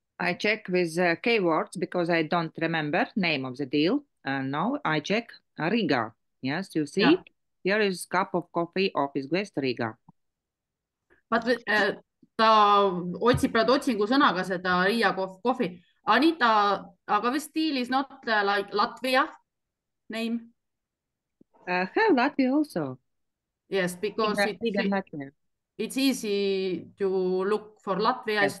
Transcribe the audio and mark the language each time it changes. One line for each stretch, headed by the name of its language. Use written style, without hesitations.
English: I check with keywords because I don't remember name of the deal. Now I check Riga. Yes, you see, here is cup of coffee office guest Riga.
Estonian: Ta otsib praegu otsingu sõnaga seda Riia coffee.
English: Anita,
Estonian: aga vist
English: deal is not like Latvia name? Have Latvia also. Yes, because it's easy to look for Latvia, yes.